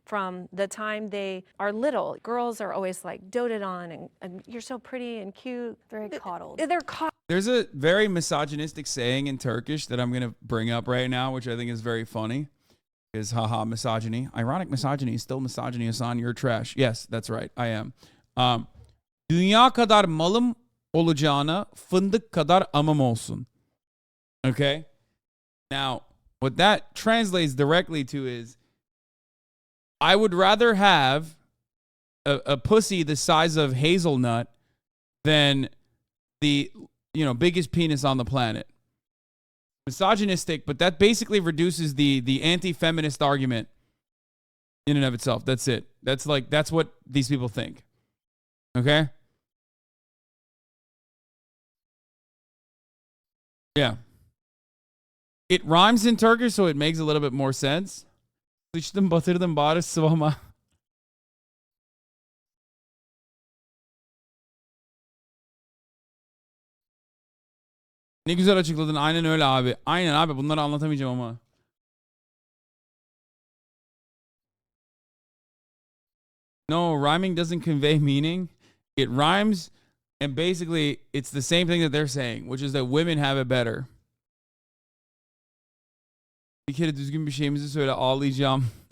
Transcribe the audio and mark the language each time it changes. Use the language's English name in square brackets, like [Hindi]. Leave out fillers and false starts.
[English] From the time they are little, girls are always like doted on and you're so pretty and cute. Very coddled. They're coddled. There's a very misogynistic saying in Turkish that I'm going to bring up right now, which I think is very funny. Is haha misogyny. Ironic misogyny is still misogyny, Hasan. You're trash. Yes, that's right. I am. [Turkish] Dünya kadar malım olacağına fındık kadar amım olsun. [English] Okay? Now, what that translates directly to is I would rather have a pussy the size of hazelnut than the, biggest penis on the planet. Misogynistic, but that basically reduces the anti-feminist argument in and of itself. That's it. That's what these people think. Okay? Yeah. It rhymes in Turkish, so it makes a little bit more sense. [Turkish] Sıçtım batırdım bari sıvama. Ne güzel açıkladın. Aynen öyle abi. Aynen abi. Bunları anlatamayacağım ama. [English] No, rhyming doesn't convey meaning. It rhymes, and basically, it's the same thing that they're saying, which is that women have it better. [Turkish] Bir kere düzgün bir şeyimizi söyle, ağlayacağım.